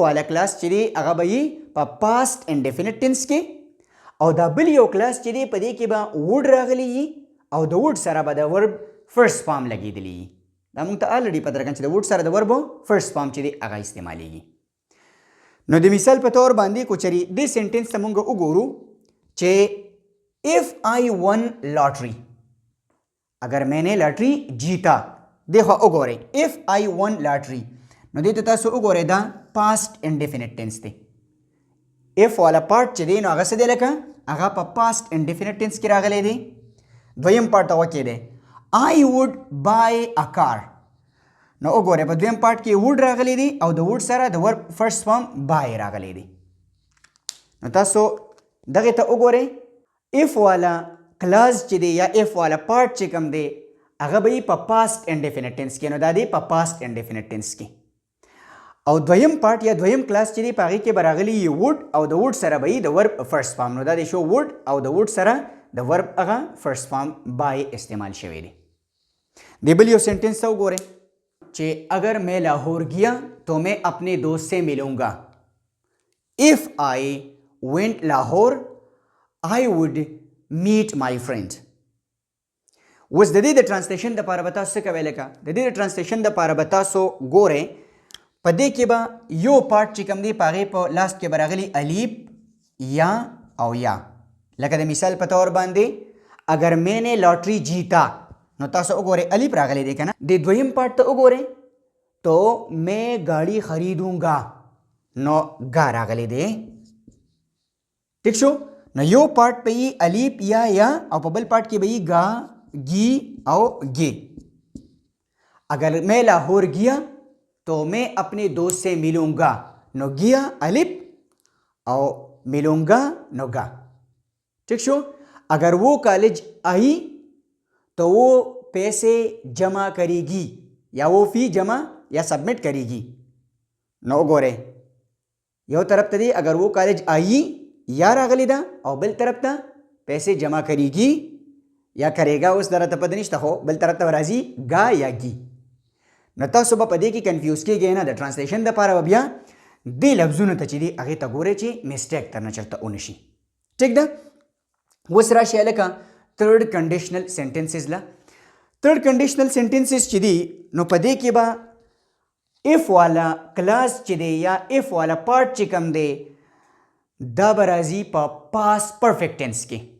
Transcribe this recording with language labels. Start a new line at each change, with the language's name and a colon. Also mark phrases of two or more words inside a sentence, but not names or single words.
Pashto: والا کلاس چې دی هغه به په
English: past indefinite tense
Pashto: کې او دا بل یو کلاس چې دی په دې کې به وډ راغلی او د وډ سره به د
English: verb first form
Pashto: لګېدلی دا موږ ته الریډي پته راکړم چې د وډ سره د
English: verb first form
Pashto: چې دی هغه استعمالیږي نو د مثال په طور باندې کو چری دې سینټنس ته موږ وګورو چې
English: if I won lottery
Urdu: اگر میں نے لاٹری جیتا دیکھو
Pashto: وګورئ
English: if I won lottery
Pashto: نو دې ته تاسو وګورئ دا
English: past indefinite tense
Pashto: دی if والا پارت چې دی نو هغه څه دی لکه هغه په
English: past indefinite tense
Pashto: کې راغلی دی دویم پارت هغه کې دی
English: I would buy a car
Pashto: نو وګورئ په دویم پارت کې would راغلی دی او د would سره د
English: verb first form
Pashto: buy راغلی دی نو تاسو دغه ته وګورئ اف والا کلاس چې دی یا اف والا پارت چې کوم دی هغه به په
English: past indefinite tense
Pashto: کې نو دا دی په
English: past indefinite tense
Pashto: کې او دویم پارت یا دویم کلاس چې دی په هغې کې به راغلي وډ او د وډ سره به د
English: verb first form.
Pashto: نو دا د شو وډ او د وډ سره د ورب هغه فرست فارم بای استعمال شوی دی. د بل یو سینټنس ته وګورئ چې
Urdu: اگر میں لاہور گیا تو میں اپنے دوست سے ملوں گا.
English: If I went Lahore, I would meet my friend.
Pashto: اوس د دې د ټرانسلیشن دپاره به تاسو څه کوئ لکه د دې د ټرانسلیشن دپاره به تاسو ګورئ په دې کې به یو پارټ چې کوم دی په هغې په لاست کې به راغلي الف یا او یا. لکه د مثال په طور باندې
Urdu: اگر میں نے لاٹری جیتا
Pashto: نو تاسو وګورئ الف راغلی دی که نه. د دویم پارټ ته وګورئ
Urdu: تو میں گاڑی خریدوں گا
Pashto: نو گا راغلی دی. ٹھیک شو. نو یو پارٹ په یي الف یا او په بل پارٹ کې به یي گا گی او گی.
Urdu: اگر میں لاہور گیا تو میں اپنے دوست سے ملوں گا نو گیا الف او ملوں گا نو گا.
Pashto: ٹھیک شو.
Urdu: اگر وہ کالج آئی تو وہ پیسے جمع کرے گی یا وہ فی جمع یا سبمٹ کرے گی.
Pashto: نو ګورئ یو طرف ته دی
Urdu: اگر وہ کالج آئی
Pashto: یا راغلی ده او بل طرف ته پیسې جمع کریږي یا کریږه. اوس درته پته نشته خو بل طرف ته راځي گا یا گی. نو تاسو به په دې کې کنفیوز کیږئ نه. د ټرانسلیشن دپاره به بیا دې لفظونو ته چې دي هغې ته ګورئ چې میسټیک درنه چېرته ونه شي. ټیک ده. اوس راشئ هلکه
English: third conditional sentences
Pashto: له.
English: third conditional sentences
Pashto: چې دي نو په دې کې به اف والا کلاس چې دی یا اف والا پارٹ چې کوم دی دا به راځي په
English: past perfect tense
Pashto: کې.